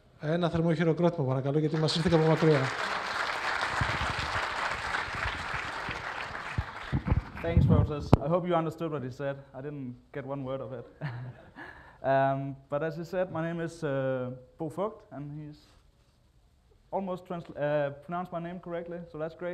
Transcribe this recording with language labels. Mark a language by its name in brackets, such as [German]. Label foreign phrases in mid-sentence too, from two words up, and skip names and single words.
[Greek] Ένα θερμό χειροκρότημα, παρακαλώ, γιατί μας ήρθε από μακριά. [English] Thanks, Roses. I hope you understood what he said. I didn't get one word of it. But as he said, my name is Bo Foght, and he's almost pronounced my name correctly, so that's great.